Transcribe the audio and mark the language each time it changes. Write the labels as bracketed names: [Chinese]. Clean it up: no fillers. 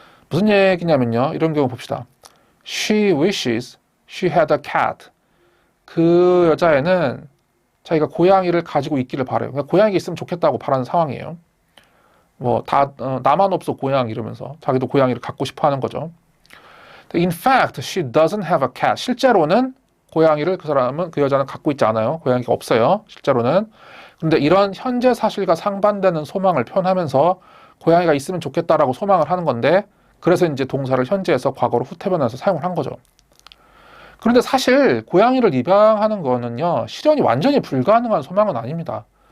[Korean] 무슨 얘기냐면요. 이런 경우 봅시다. [English] She wishes she had a cat. [Korean] 그 여자애는 자기가 고양이를 가지고 있기를 바래요. 그러니까 고양이가 있으면 좋겠다고 바라는 상황이에요. 나만 없어 고양이 이러면서 자기도 고양이를 갖고 싶어 하는 거죠. [English] In fact, she doesn't have a cat. [Korean] 실제로는 고양이를 그 여자는 갖고 있지 않아요. 고양이가 없어요. 실제로는. 그런데 이런 현재 사실과 상반되는 소망을 표현하면서 고양이가 있으면 좋겠다라고 소망을 하는 건데, 그래서 이제 동사를 현재에서 과거로 후태 변해서 사용을 한 거죠. 그런데 사실 고양이를 입양하는 거는요, 실현이 완전히 불가능한 소망은 아닙니다.